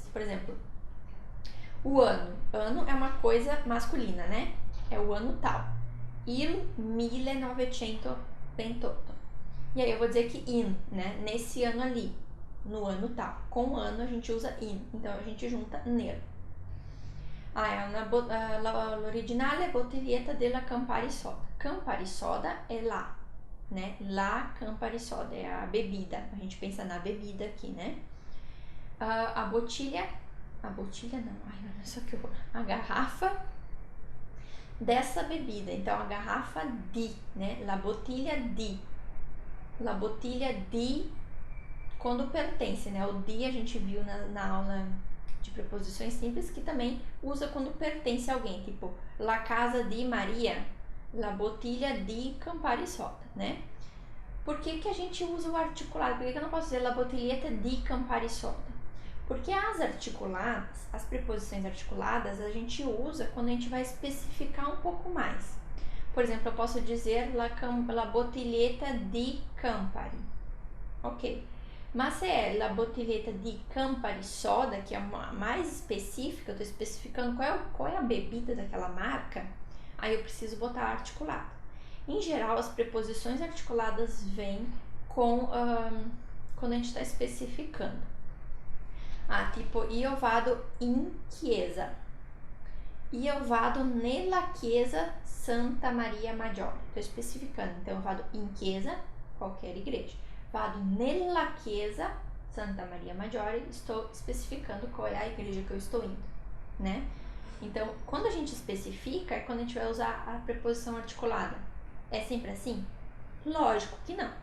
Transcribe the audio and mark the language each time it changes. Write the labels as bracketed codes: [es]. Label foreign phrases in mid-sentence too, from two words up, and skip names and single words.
[pt] Por exemplo, o ano. Ano é uma coisa masculina, né? É o ano tal. Il 1928. E aí eu vou dizer que in, né? Nesse ano ali, no ano tal. Com o ano a gente usa in. Então, a gente junta nel. [it] L'originale è bottiglietta della Campari Soda. [pt] Campari Soda é lá, né? La Campari Soda é a bebida. A gente pensa na bebida aqui, né? A botilha não, olha só que horror. A garrafa dessa bebida. Então, a garrafa di, né? [it] La bottiglia di. La bottiglia di, [pt] quando pertence, né? O di a gente viu na aula de preposições simples, que também usa quando pertence a alguém, tipo [it] la casa di Maria, la bottiglia di Campari Soda, [pt] né? Por que a gente usa o articulado? Por que eu não posso dizer [it] la bottiglietta di Campari Soda? [pt] Porque as articuladas, as preposições articuladas, a gente usa quando a gente vai especificar um pouco mais. Por exemplo, eu posso dizer [it] la bottiglietta di Campari. [pt] Ok. Mas se é [it] la bottiglietta di Campari Soda, [pt] que é uma mais específica, eu estou especificando qual é a bebida daquela marca, aí eu preciso botar articulado. Em geral, as preposições articuladas vêm com quando a gente está especificando. Tipo, [it] io vado in chiesa. Io vado nella chiesa Santa Maria Maggiore. [pt] Estou especificando. Então, eu [it] vado in chiesa, [pt] qualquer igreja. [it] Vado nella chiesa Santa Maria Maggiore, [pt] estou especificando qual é a igreja que eu estou indo, né? Então, quando a gente especifica, é quando a gente vai usar a preposição articulada. É sempre assim? Lógico que não.